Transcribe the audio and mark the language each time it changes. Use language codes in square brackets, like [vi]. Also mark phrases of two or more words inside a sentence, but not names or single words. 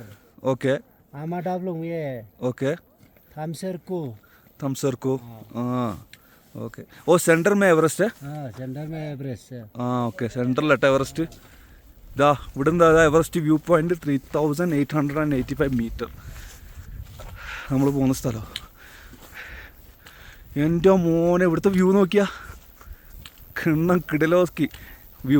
[ml] ഓക്കെ [hi] आमा डाबलुंग ये [ml] ഓക്കെ [hi] थामसर को थम्सर को ഓക്കെ. ओ सेंटर में एवरेस्ट. हाँ सेंटर में एवरेस्ट है [ml] ഓക്കെ, സെൻറ്ററിലട്ടെ എവറസ്റ്റ്. ഇതാ ഇവിടെ നിന്ന് എവറസ്റ്റ് വ്യൂ പോയിന്റ് 3885 മീറ്റർ നമ്മൾ പോകുന്ന സ്ഥലം. എൻ്റെ മോനെ, ഇവിടുത്തെ വ്യൂ നോക്കിയാ കിണ്ണം കിടലോസ്കി വ്യൂ.